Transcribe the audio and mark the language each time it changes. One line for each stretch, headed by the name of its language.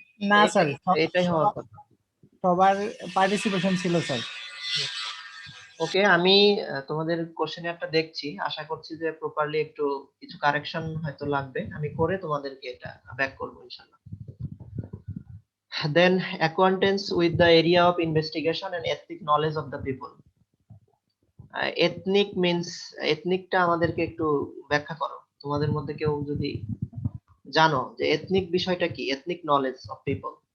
Bangla: না স্যার, এটাই হওয়ার কথা। সবার পার্টিসিপেশন ছিল স্যার। ওকে, আমি তোমাদের কোশ্চেনিয়ারটা দেখছি, আশা করছি যে প্রপারলি একটু কিছু কারেকশন হয়তো লাগবে, আমি করে তোমাদেরকে এটা ব্যাক করব ইনশাআল্লাহ।
English: Then acquaintance with the area of investigation and ethnic knowledge of the people. Ethnic means,
Bangla: ethnicটা আমাদেরকে একটু ব্যাখ্যা করো, তোমাদের মধ্যে কেউ যদি জানো যে এথনিক বিষয়টা কি,
English: ethnic knowledge of people.